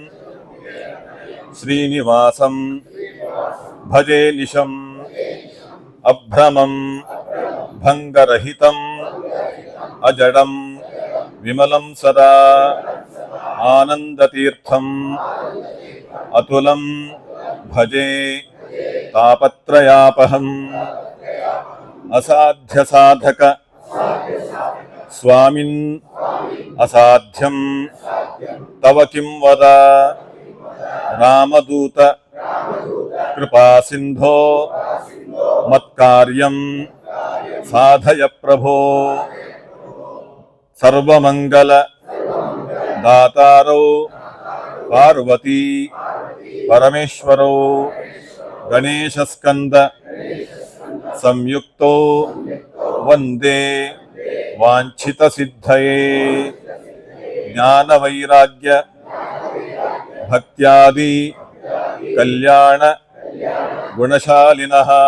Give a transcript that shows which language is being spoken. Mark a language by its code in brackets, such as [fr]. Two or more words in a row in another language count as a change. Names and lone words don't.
[sa] ಶ್ರೀನಿವಾಸಂ ಭಜೆ ನಿಶಂ ಅಭ್ರಮಂ ಭಂಗರಹಿತಂ ಅಜಡಂ ವಿಮಲಂ ಸದಾ ಆನಂದತೀರ್ಥಂ ಅತುಲಂ ಭಜೆ ತಾಪತ್ರಯಾಪಹಂ ಅಸಾಧ್ಯ ಸಾಧಕ ಸ್ವಾಮಿನ್ ಅಸಾಧ್ಯಂ ತವ ಕಿಂ ವದ ರಾಮದೂತ ಕೃಪಾ ಸಿಂಧೋ ಮತ್ಕಾರ್ಯಂ ಸಾಧಯ ಪ್ರಭೋ ಸರ್ವಮಂಗಲ ದಾತಾರೌ ಪಾರ್ವತಿ ಪರಮೇಶ್ವರೌ ಗಣೇಶಸ್ಕಂದ ಸಂಯುಕ್ತೋ ವಂದೇ ವಾಂಛಿತ ಸಿದ್ಧಯೇ ಜ್ಞಾನ ವೈರಾಗ್ಯ ಭಕ್ತ್ಯಾದಿ ಕಲ್ಯಾಣ ಗುಣಶಾಲಿನಃ